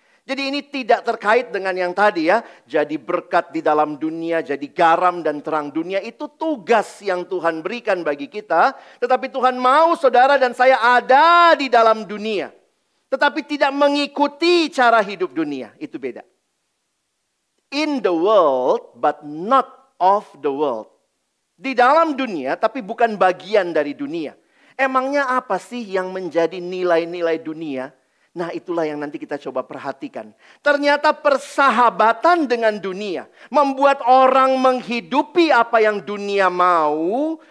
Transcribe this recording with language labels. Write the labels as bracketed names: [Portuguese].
[Indonesian] Jadi ini tidak terkait dengan yang tadi ya. Jadi berkat di dalam dunia, jadi garam dan terang dunia. Itu tugas yang Tuhan berikan bagi kita. Tetapi Tuhan mau saudara dan saya ada di dalam dunia. Tetapi tidak mengikuti cara hidup dunia. Itu beda. [English] In the world, but not of the world. [Indonesian] Di dalam dunia, tapi bukan bagian dari dunia. Emangnya apa sih yang menjadi nilai-nilai dunia? Nah, itulah yang nanti kita coba perhatikan. Ternyata persahabatan dengan dunia membuat orang menghidupi apa yang dunia mau.